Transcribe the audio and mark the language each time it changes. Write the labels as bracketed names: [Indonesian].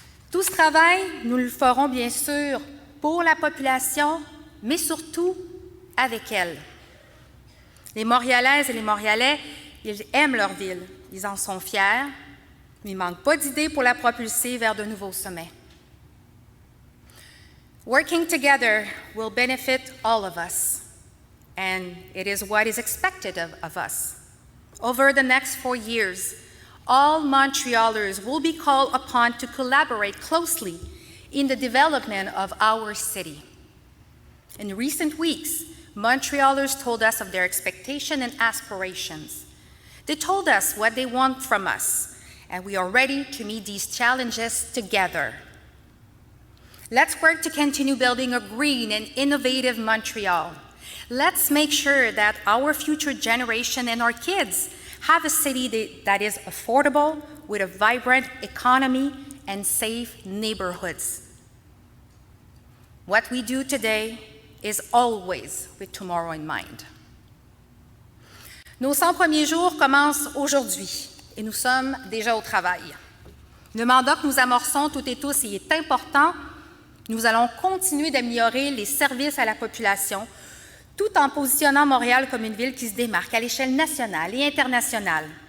[French] Tout ce travail, nous le ferons bien sûr pour la population, mais surtout avec elle. Les Montréalaises et les Montréalais, ils aiment leur ville, ils en sont fiers, mais il ne manque pas d'idées pour la propulser vers de nouveaux sommets. [English] Working together will benefit all of us, and it is what is expected of us. Over the next 4 years, all Montrealers will be called upon to collaborate closely in the development of our city. In recent weeks, Montrealers told us of their expectations and aspirations. They told us what they want from us, and we are ready to meet these challenges together. Let's work to continue building a green and innovative Montreal. Let's make sure that our future generation and our kids have a city that is affordable, with a vibrant economy and safe neighborhoods. What we do today is always with tomorrow in mind. [French] Nos 100 premiers jours commencent aujourd'hui et nous sommes déjà au travail. Le mandat que nous amorçons toutes et tous y est important. Nous allons continuer d'améliorer les services à la population tout en positionnant Montréal comme une ville qui se démarque à l'échelle nationale et internationale.